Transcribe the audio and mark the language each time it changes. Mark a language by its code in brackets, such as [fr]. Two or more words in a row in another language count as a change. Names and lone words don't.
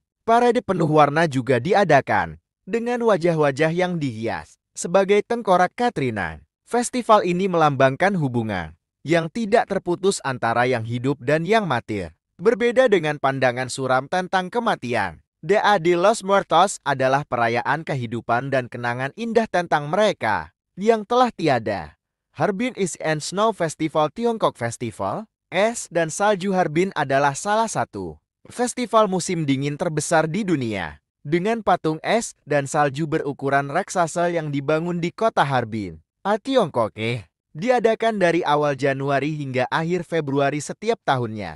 [id] Parade penuh warna juga diadakan dengan wajah-wajah yang dihias sebagai tengkorak Katrina. Festival ini melambangkan hubungan yang tidak terputus antara yang hidup dan yang mati. Berbeda dengan pandangan suram tentang kematian, Dia de los Muertos adalah perayaan kehidupan dan kenangan indah tentang mereka yang telah tiada. Harbin Ice and Snow Festival Tiongkok Festival, es dan salju Harbin adalah salah satu festival musim dingin terbesar di dunia. Dengan patung es dan salju berukuran raksasa yang dibangun di kota Harbin, Tiongkok, diadakan dari awal Januari hingga akhir Februari setiap tahunnya.